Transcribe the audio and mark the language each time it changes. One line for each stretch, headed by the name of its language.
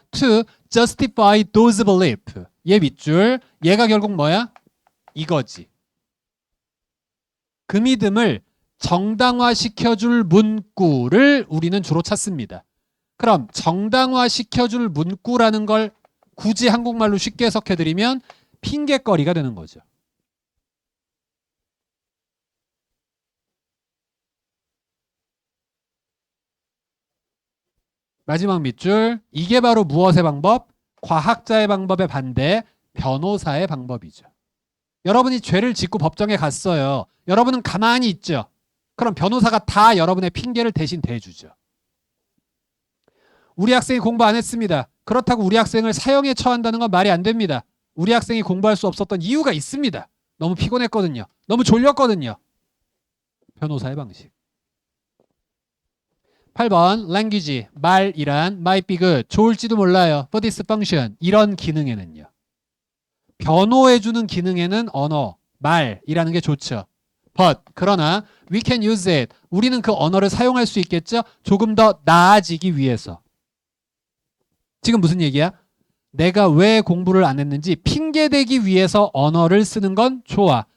English: To justify those beliefs.
Korean: 얘 밑줄. 얘가 결국 뭐야? 이거지. 그 믿음을 정당화시켜줄 문구를 우리는 주로 찾습니다. 그럼 정당화시켜줄 문구라는 걸 굳이 한국말로 쉽게 해석해드리면 핑계거리가 되는 거죠. 마지막 밑줄. 이게 바로 무엇의 방법? 과학자의 방법의 반대, 변호사의 방법이죠. 여러분이 죄를 짓고 법정에 갔어요. 여러분은 가만히 있죠. 그럼 변호사가 다 여러분의 핑계를 대신 대주죠. 우리 학생이 공부 안 했습니다. 그렇다고 우리 학생을 사형에 처한다는 건 말이 안 됩니다. 우리 학생이 공부할 수 없었던 이유가 있습니다. 너무 피곤했거든요. 너무 졸렸거든요. 변호사의 방식. 8번 language, 말이란
English: might be good,
Korean: 좋을지도 몰라요.
English: for this function,
Korean: 이런 기능에는요. 변호해주는 기능에는 언어, 말이라는 게 좋죠. but, 그러나
English: we can use it,
Korean: 우리는 그 언어를 사용할 수 있겠죠? 조금 더 나아지기 위해서. 지금 무슨 얘기야? 내가 왜 공부를 안 했는지 핑계대기 위해서 언어를 쓰는 건 좋아.